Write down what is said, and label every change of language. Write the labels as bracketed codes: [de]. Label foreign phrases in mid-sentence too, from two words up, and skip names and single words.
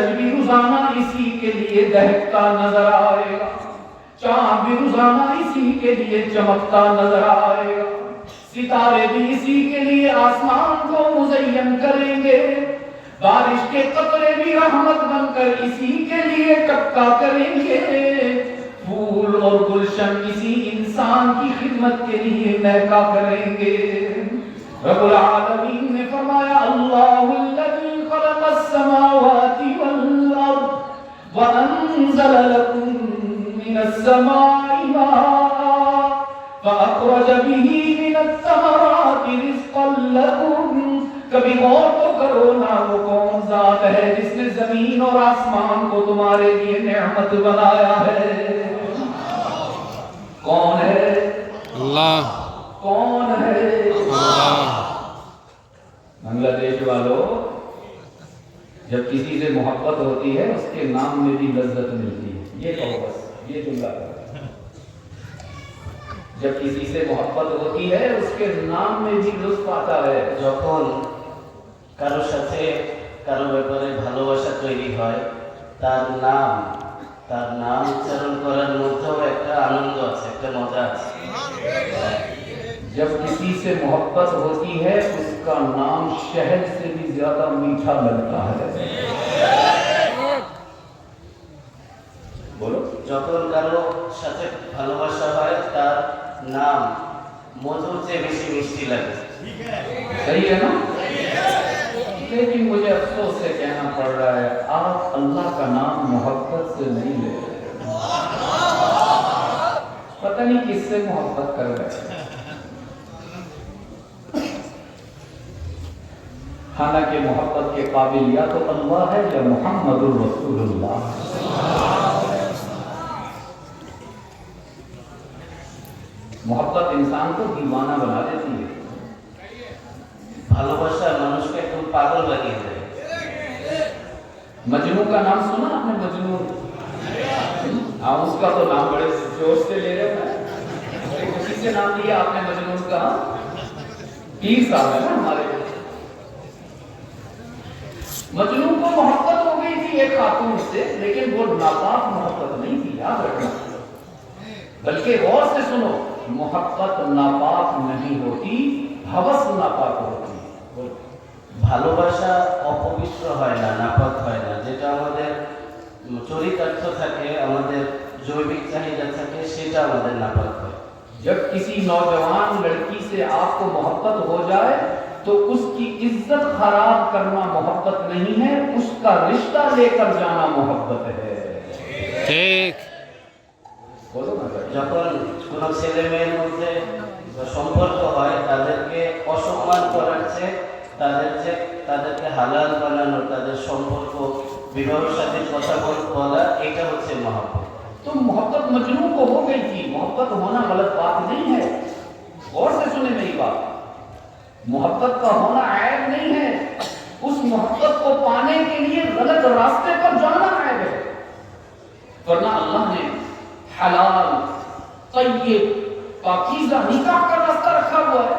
[ur] بھی روزانہ اسی کے لیے دہکتا نظر آئے گا, چاند بھی روزانہ اسی کے لیے چمکتا نظر آئے گا, ستارے بھی اسی کے لیے آسمان کو مزین کریں گے, بارش کے قطرے بھی رحمت بن کر اسی کے لیے ٹپکا کریں گے, پھول اور گلشن اسی انسان کی خدمت کے لیے مہکا کریں گے. رب العالمین نے فرمایا [ar] اللہ الذی خلق السماوات والارض وانزل لکم من السماء ماء فاخرج به من الثمرات رزقا لکم. [ur] کبھی غور تو کرو نا, وہ کون ذات ہے جس نے زمین اور آسمان کو تمہارے لیے نعمت بنایا ہے؟ کون ہے؟ اللہ. کون ہے؟ اللہ. بنگلہ دیش والوں, جب کسی سے محبت ہوتی ہے اس کے نام میں بھی لذت ملتی ہے. یہ کہو بس, یہ جملہ کرو. جب کسی سے محبت ہوتی ہے اس کے نام میں بھی لطف آتا ہے. [bn] যখন কারো সাথে কারো ব্যাপারে ভালোবাসা তৈরি হয়, তার নাম উচ্চারণ করার মধ্যেও একটা আনন্দ আছে, একটা মজা আছে. [ur] جب کسی سے محبت ہوتی ہے اس کا نام شہد سے بھی زیادہ میٹھا لگتا ہے. بولو. [bn] যখন কারো সাথে ভালোবাসা হয় তার নাম মধুর চেয়ে বেশি মিষ্টি লাগে. [ur] صحیح ہے نا؟ لیکن مجھے افسوس سے کہنا پڑ رہا ہے آپ اللہ کا نام محبت سے نہیں لے رہے. پتہ نہیں کس سے محبت کر رہے ہیں. حالانکہ محبت کے قابل یا تو اللہ ہے یا [ar] محمد الرسول اللہ. [ur] محبت انسان کو دیوانہ بنا دیتی ہے. [bn] ভালোবাসা মানুষকে একদম পাগল বানিয়ে দেয়. [ur] مجنون کا نام سنا آپ نے؟ مجنون, ہاں اس کا تو نام بڑے جوش سے لے رہے ہیں. کسی سے نام لیا آپ نے مجنون کا؟ پیر صاحب ہے نا ہمارے. مجنون کو محبت ہو گئی تھی ایک خاتون سے, لیکن وہ ناپاک محبت نہیں تھی, یاد رکھنا. بلکہ غور سے سنو, محبت ناپاک نہیں ہوتی, ہوس ناپاک ہوتی. [bn] ভালোবাসা অপবিত্র হয় না, নাপাক হয় না. যেটা আমাদের চরিতার্থ থাকে, আমাদের জৈবিক চাহিদা থাকে, সেটা আমাদের নাপাক হয়. [ur] جب کسی نوجوان لڑکی سے آپ کو محبت ہو جائے تو اس کی عزت خراب کرنا محبت نہیں ہے، اس کا رشتہ لے کر جانا محبت ہے۔ [bn] ঠিক [ur] بولو نا بھائی۔ [bn] যখন কোনো ছেলে মেয়ের মধ্যে সম্পর্ক হয় তাদেরকে অসম্মান করার চেয়ে তাদেরকে হালাল বানানো, তাদের সম্পর্ক বিবাহ সাথীর কথা বলা, এটা হচ্ছে মহব্বত। [ur] تو محبت مجنو کو ہو گئی تھی، محبت ہونا غلط بات نہیں ہے، غور سے سنیں میری بات، محبت کا ہونا عیب نہیں ہے، اس محبت کو پانے کے لیے غلط راستے پر جانا عیب ہے، ورنہ اللہ نے حلال طیب پاکیزہ نکاح کا راستہ رکھا ہوا ہے۔